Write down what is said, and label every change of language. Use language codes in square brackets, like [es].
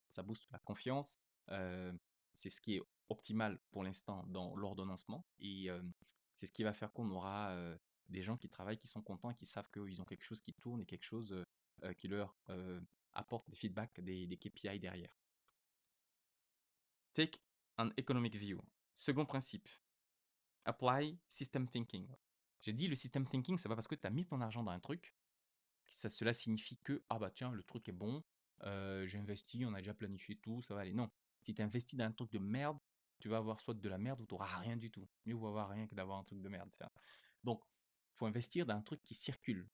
[fr] Ça booste la confiance. euh, c'est ce qui est optimal pour l'instant dans l'ordonnancement, et c'est ce qui va faire qu'on aura des gens qui travaillent, qui sont contents et qui savent qu'ils ont quelque chose qui tourne et quelque chose qui leur apporte des feedbacks, des KPI derrière. [en] Take an economic view. Second principe, apply system thinking. [fr] J'ai dit le system thinking, c'est pas parce que tu as mis ton argent dans un truc que cela signifie que ah bah tiens, le truc est bon, j'ai investi, on a déjà planifié tout, ça va aller. Non. Si tu investis dans un truc de merde, tu vas avoir soit de la merde ou tu n'auras rien du tout. Mieux vaut avoir rien que d'avoir un truc de merde. Tiens. Donc, il faut investir dans un truc qui circule.